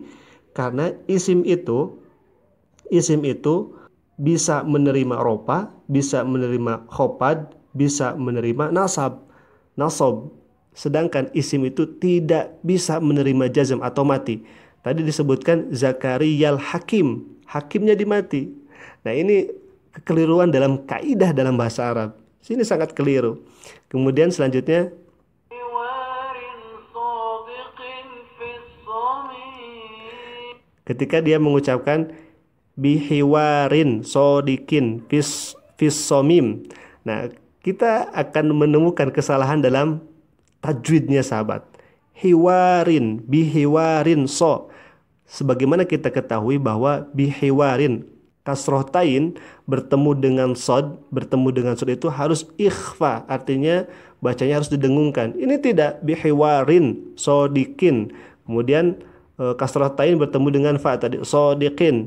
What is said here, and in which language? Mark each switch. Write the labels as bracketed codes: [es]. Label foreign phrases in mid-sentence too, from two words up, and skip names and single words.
[id] Karena isim itu bisa menerima ropa, bisa menerima khopad, bisa menerima nasab. Sedangkan isim itu tidak bisa menerima jazm atau mati. Tadi disebutkan Zakariyal Hakim, hakimnya dimati. Nah, ini kekeliruan dalam kaidah dalam bahasa Arab. Sini sangat keliru. Kemudian selanjutnya [ar] حوار صادق في الصميم. [id] ketika dia mengucapkan [ar] بحوار صادق في الصميم. [id] Nah, kita akan menemukan kesalahan dalam tajwidnya sahabat. [ar] حوارٍ، بحوارٍ ص. [id] Sebagaimana kita ketahui bahwa bihiwarin kasroh tain bertemu dengan sod itu harus ikhfa, artinya bacanya harus didengungkan. Ini tidak [ar] بحوار صادق. [id] Kemudian kasroh tain bertemu dengan fa tadi sodikin.